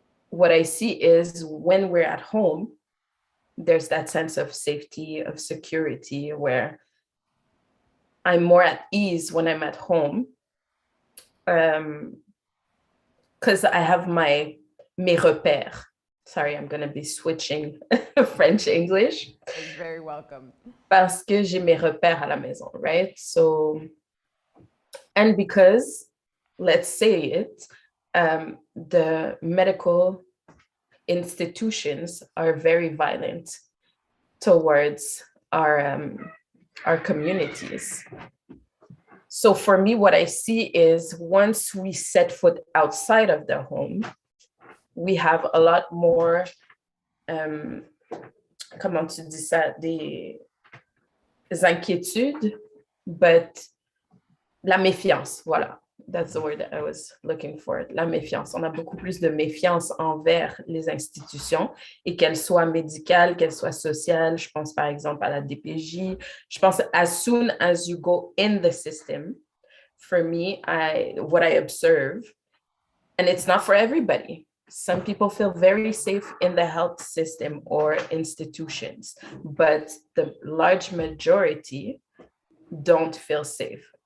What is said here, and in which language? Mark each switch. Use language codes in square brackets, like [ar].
[en] What I see is when we're at home, there's that sense of safety, of security, where I'm more at ease when I'm at home. Because I have my [fr] mes repères. [en] Sorry, I'm going to be switching French-English. It's very welcome. [fr] Parce que j'ai mes repères à la maison, [en] right? So, and because, let's say it, the medical institutions are very violent towards our communities. So for me, what I see is once we set foot outside of the home, we have a lot more, [fr] comment tu dis ça, des inquiétudes, [en] but [fr] la méfiance, voilà. [en] That's the word that I was looking for, [fr] la méfiance. On a beaucoup plus de méfiance envers les institutions, et qu'elles soient médicales, qu'elles soient sociales. Je pense par exemple à la DPJ. Je pense [en] as soon as you go in the system, for me, what I observe, and it's not for everybody. Some people feel very safe in the health system or institutions, but the large majority don't feel safe.